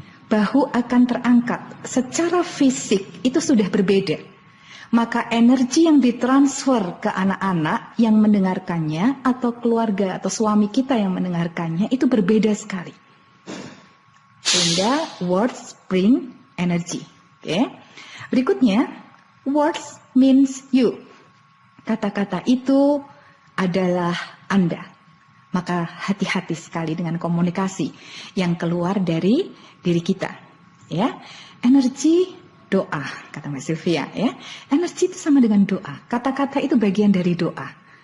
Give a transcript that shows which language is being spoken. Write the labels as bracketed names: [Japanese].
[Indonesian] Bahu akan terangkat. Secara fisik itu sudah berbeda. Maka energi yang ditransfer ke anak-anak yang mendengarkannya atau keluarga atau suami kita yang mendengarkannya itu berbeda sekali. Sehingga [English] words bring energy. [Indonesian] Oke. [English] Berikutnya, words means you. [Indonesian] Kata-kata itu adalah Anda. Maka hati-hati sekali dengan komunikasi yang keluar dari diri kita. Ya, energi doa, kata Mbak Sylvia. Ya, energi itu sama dengan doa. Kata-kata itu bagian dari doa.